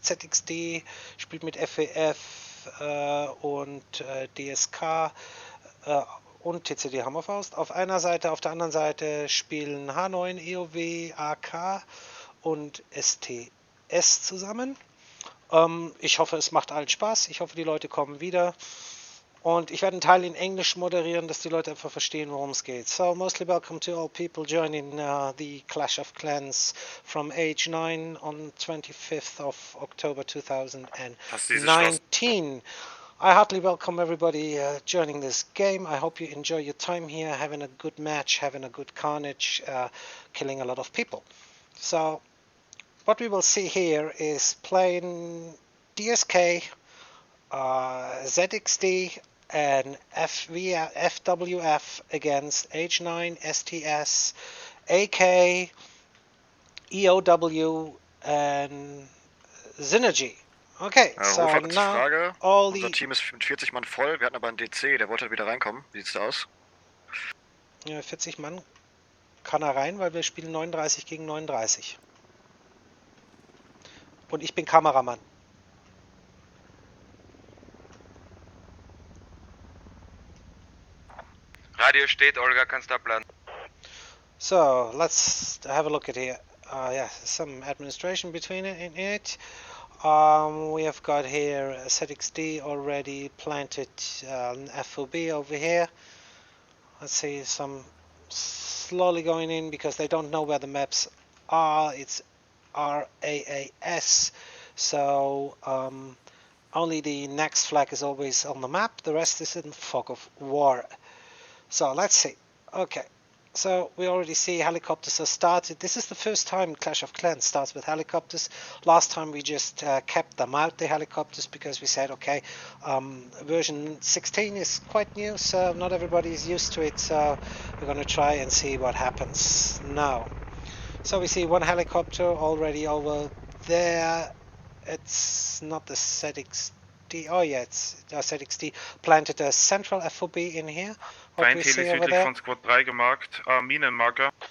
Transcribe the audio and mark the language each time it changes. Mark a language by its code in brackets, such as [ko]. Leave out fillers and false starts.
[de] ZXD spielt mit FWF und DSK und TCD Hammerfaust auf einer Seite, auf der anderen Seite spielen H.9, EOW, AK und STS zusammen. Ich hoffe, es macht allen Spaß. Ich hoffe, die Leute kommen wieder. Und ich werde einen Teil in Englisch moderieren, dass die Leute einfach verstehen, worum es geht. [en] So, mostly welcome to all people joining the Clash of Clans from H.9 on 25th of October 2019. I heartily welcome everybody joining this game. I hope you enjoy your time here, having a good match, having a good carnage, killing a lot of people. So, what we will see here is playing DSK, ZXD, and FWF against H.9, STS, AK, EOW, and Synergy. Okay, so now [de] Frage. [en] all [de] Unser Team ist mit 40 Mann voll, wir hatten aber einen DC, der wollte wieder reinkommen. Wie sieht's da aus? Ja, 40 Mann kann er rein, weil wir spielen 39 gegen 39. Und ich bin Kameramann. Radio steht, Olga, kannst du abladen. [en] So, let's have a look at here. Yeah, some administration between it. We have got here ZXD already planted an FOB over here. Let's see, some slowly going in because they don't know where the maps are. It's RAAS, so only the next flag is always on the map. The rest is in fog of war. So let's see. Okay. So we already see helicopters are started. This is the first time Clash of Clans starts with helicopters. Last time we just kept them out, the helicopters, because we said, okay, version 16 is quite new, so not everybody is used to it. So we're going to try and see what happens now. So we see one helicopter already over there. It's not the ZXD. Oh yeah, it's ZXD planted a central FOB in here. [de] Feindheli südlich von Squad 3 gemarkt, Minenmarker.